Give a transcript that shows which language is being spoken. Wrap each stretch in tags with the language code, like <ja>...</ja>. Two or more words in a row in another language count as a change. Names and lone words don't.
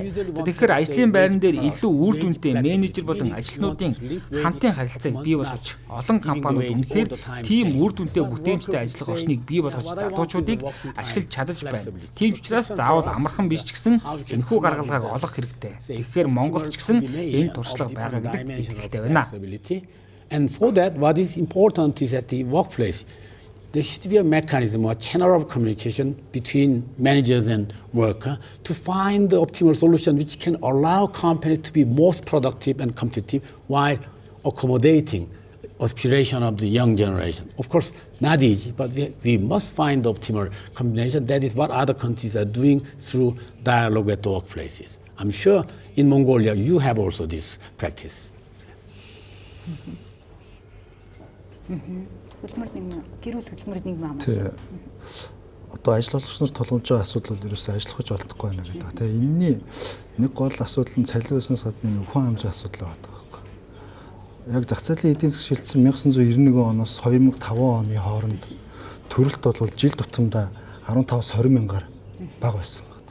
<mn>Тэгэхээр ажлын байран дээр илүү үр дүнтэй менежер болон ажилтнуудын хамтын харилцааг бий болгож олон компаниуд үнэхээр тийм үр дүнтэй бүтээмжтэй ажиллах орчныг бий болгож залуучуудыг ашиглаж чадаж байна. Тийм ч учраас заавал амархан биш ч гэсэн энэхүү гаргалгааг олох хэрэгтэй. Тэгэхээр Монголд ч гэсэн энэ туршлага байгаа гэдэгт итгэлтэй байна.</mn> <en>And for that, what is important is at the workplace, there should be a mechanism or channel of communication between managers and worker to find the optimal solution which can allow companies to be most productive and competitive while accommodating aspiration of the young generation. Of course, not easy, but we must find the optimal combination. That is what other countries are doing through dialogue at the workplaces. I'm sure in Mongolia you have also this practice.</en> <mn>Одоо ажил олгогч нар тулгамж байгаа асуудал бол ерөөсөө ажиллах гэж болтохгүй байна гэдэг. Тэгээ энэний нэг гол асуудал нь цалин өснөөс гадна хүн амжийн асуудал байгаа байхгүй. Яг зах зээлийн эдийн засаг шилжсэн 1991 оноос 2005 оны хооронд төрөлт бол жил тутамдаа 15-20 мянгаар бага байсан байна.</mn>